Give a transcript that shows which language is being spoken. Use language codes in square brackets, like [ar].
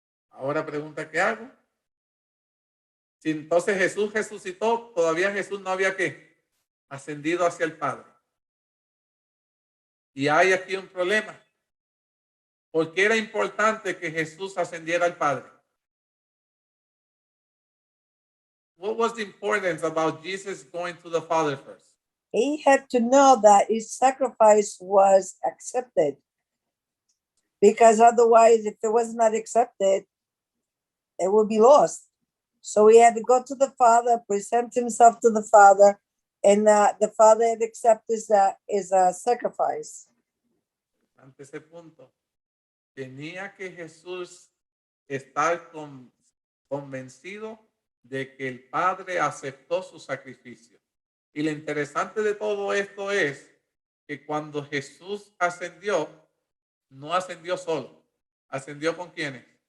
[es] Ahora pregunta, ¿qué hago? Si entonces Jesús resucitó, todavía Jesús no había ascendido hacia el Padre. Y hay aquí un problema. ¿Por qué era importante que Jesús ascendiera al Padre? [en] What was the importance about Jesus going to the Father first? He had to know that his sacrifice was accepted, because otherwise, if it was not accepted, it would be lost. So he had to go to the Father, present himself to the Father, and the Father had accepted his sacrifice. [es] Ante ese punto, tenía que Jesús estar convencido de que el Padre aceptó su sacrificio. Y lo interesante de todo esto es que cuando Jesús ascendió, no ascendió solo. ¿Ascendió con quiénes?